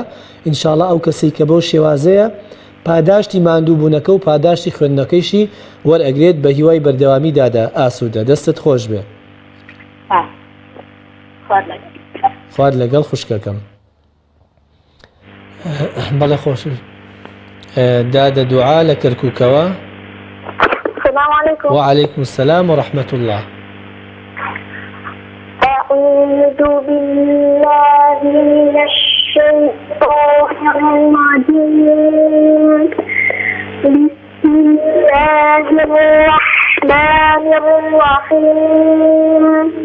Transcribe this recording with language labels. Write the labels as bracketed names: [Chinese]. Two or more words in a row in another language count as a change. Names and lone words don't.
[Central Kurdish] ئینشاءڵڵا ئەو کەسەی کە بەو شێوازەیە پاداشتی ماندووبوونەکە و پاداشتی خوێندنەکەیشی وەرئەگرێت بە هیوای بەردەوامی دادا ئاسوودە. دەستت خۆش بێ. خوارد لەگەڵ خوشکەکەم. بەڵێ خۆش دادە دوعا لە کەرکووکەوە. [Arabic] السلام عليكم. وعليكم السلام ورحمة الله. أعوذ بالله من الشيطان الرجيم. بسم الله الرحمن الرحيم.